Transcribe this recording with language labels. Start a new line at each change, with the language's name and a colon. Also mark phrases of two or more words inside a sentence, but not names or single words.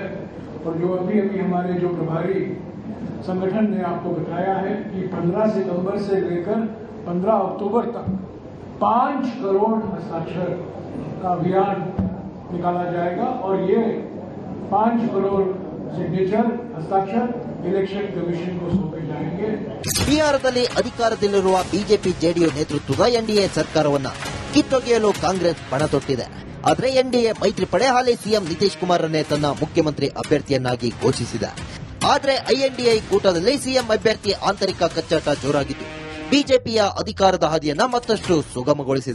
Hindi: और जो अभी हमारे जो प्रभारी संगठन ने आपको बताया है कि 15 सितंबर से लेकर 15 अक्टूबर तक 5 करोड़ हस्ताक्षर का अभियान निकाला जाएगा। और ये 5 करोड़ सिग्नेचर हस्ताक्षर इलेक्शन कमीशन को सौंपे जाएंगे।
Kannada: ಬಿಹಾರದಲ್ಲಿ ಅಧಿಕಾರದಲ್ಲಿರುವ ಬಿಜೆಪಿ ಜೆಡಿಯು ನೇತೃತ್ವದ ಎನ್ಡಿಎ ಸರ್ಕಾರವನ್ನ ಕಿತ್ತೊಗೆಯಲು ಕಾಂಗ್ರೆಸ್ ಪಣ ತೊಟ್ಟಿದೆ. ಆದರೆ ಎನ್ಡಿಎ ಮೈತ್ರಿ ಪಡೆ ಹಾಲಿ ಸಿಎಂ ನಿತೀಶ್ ಕುಮಾರ್ರನ್ನೇ ತನ್ನ ಮುಖ್ಯಮಂತ್ರಿ ಅಭ್ಯರ್ಥಿಯನ್ನಾಗಿ ಘೋಷಿಸಿದೆ. ಆದರೆ ಐಎನ್ಡಿಎ ಕೂಟದಲ್ಲಿ ಸಿಎಂ ಅಭ್ಯರ್ಥಿ ಆಂತರಿಕ ಕಚ್ಚಾಟ ಜೋರಾಗಿದ್ದು, ಬಿಜೆಪಿಯ ಅಧಿಕಾರದ ಹಾದಿಯನ್ನ ಮತ್ತಷ್ಟು ಸುಗಮಗೊಳಿಸಿದೆ.